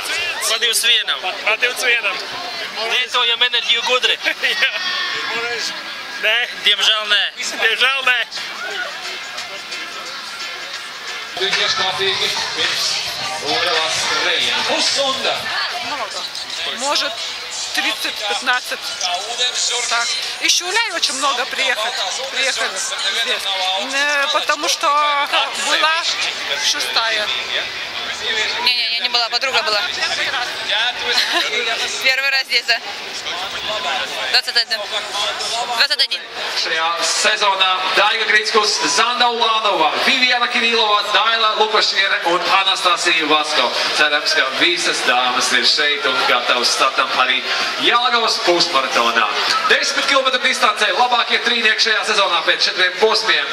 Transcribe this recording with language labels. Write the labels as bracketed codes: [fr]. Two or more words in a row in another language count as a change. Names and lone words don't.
[lv] Vadījus vienam. Lietojam enerģiju gudri. Nē, diemžēl nē. Diemžēl nē. Ieškārtīgi pirms Urelas skrējiena. Pusstunda. [ru] Может, 30-15. Так. Из Шуляй очень много приехали здесь. Потому что была 6-я. Не, я не была, подруга была. Первый раз здесь, да. 21. [lv] Šajā sezonā Daiga Grickus, Zanda Ulānova, Viviana Kirilova, Daila Lukašiene un Anastasija Vasko. Cerams, ka visas dāmas ir šeit un gatavas startam arī Jelgavas pusmaratonā. 10 km distancē labākie trīnieki šajā sezonā pēc 4 posmiem.